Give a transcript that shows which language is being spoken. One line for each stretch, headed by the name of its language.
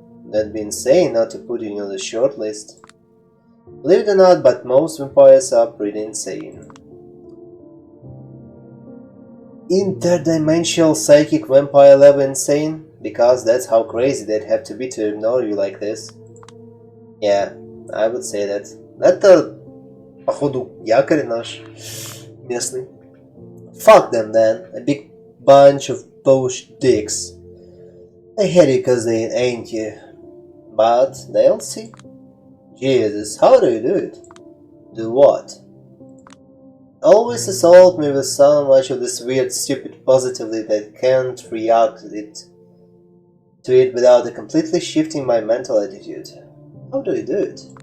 English: That'd be insane not to put you on the short list. Believe it or not, but most vampires are pretty insane. Interdimensional psychic vampire level insane? Because that's how crazy they'd have to be to ignore you like this. Yeah, I would say that.
Russian: Это, походу, якорь наш местный.
English: Fuck them then, a big bunch of bullshit dicks. They hate you cause they ain't you. But they'll see. Jesus, how do you do it? Do what? Always assault me with so much of this weird, stupid positivity that can't react to it without completely shifting my mental attitude. How do you do it?